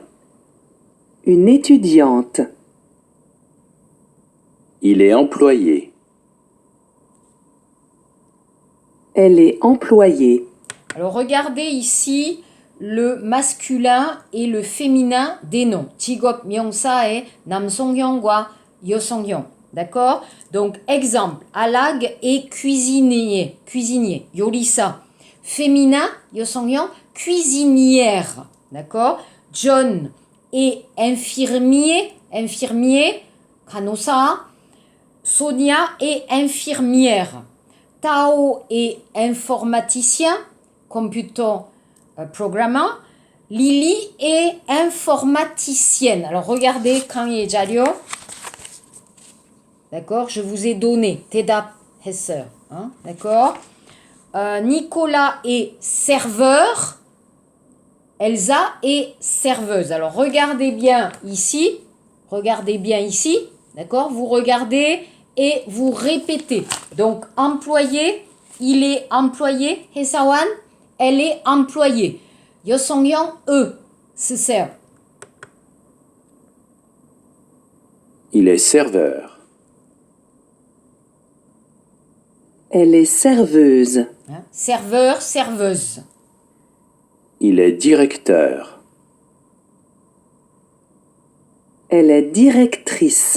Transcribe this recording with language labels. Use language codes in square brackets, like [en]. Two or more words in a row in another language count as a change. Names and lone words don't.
[fr] Une étudiante. Il est employé. Elle est employée. Alors regardez ici le masculin et le féminin des noms. [ko] 직업 명사의 남성형과 여성형. [fr] D'accord? Donc exemple, 아락 est cuisinier, cuisinier, 요리사. féminin, 여성형, cuisinière. D'accord? John est infirmier, infirmier, 간호사. Sonia est infirmière. Tao est informaticien, [en] computer programmer. [fr] Lily est informaticienne. Alors regardez 강의 자료. D'accord, je vous ai donné. [ko] 대답했어요. [fr] Hein? D'accord. Nicolas est serveur. Elsa est serveuse. Alors regardez bien ici. Regardez bien ici. D'accord. Vous regardez et vous répétez. Donc employé, il est employé. [ko] 회사원, [fr] elle est employée. [ko] 여성형 쓰세요. [fr] Il est serveur. Elle est serveuse. Hein? Serveur, serveuse. Il est directeur. Elle est directrice.